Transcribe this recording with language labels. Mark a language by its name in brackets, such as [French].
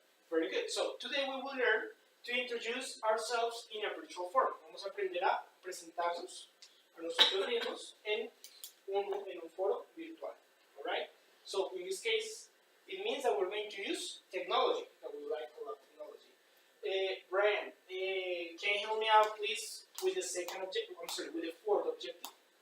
[English] Very good. So, today we will learn to introduce ourselves in a virtual form. [Spanish] Vamos a aprender a presentarnos a nosotros mismos en un foro virtual. [English] Alright? So, in this case, it means that we're going to use technology, that we like a lot technology. Brian, can you help me out, please, with the second objective? I'm sorry, with the fourth objective.